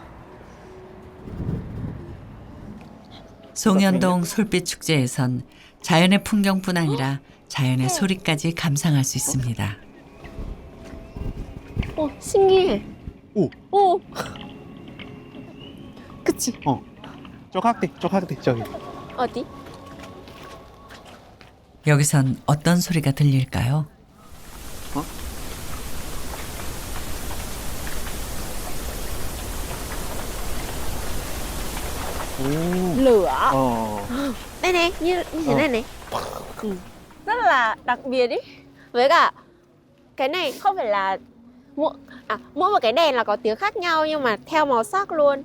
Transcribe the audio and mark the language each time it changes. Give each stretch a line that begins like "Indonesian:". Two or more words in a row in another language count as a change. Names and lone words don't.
Korean: 송현동 솔빛 축제에선 자연의 풍경뿐 아니라 자연의 소리까지 감상할 수 있습니다. 신기해. 오. 그치? 저 학대 저기. 어디? 여기선 어떤 소리가 들릴까요?
Vietnamese: Lửa. Đây này, như thế này này. Rất là đặc biệt ý. Với cả cái này không phải là mỗi một cái đèn là có tiếng khác nhau nhưng mà theo màu sắc luôn.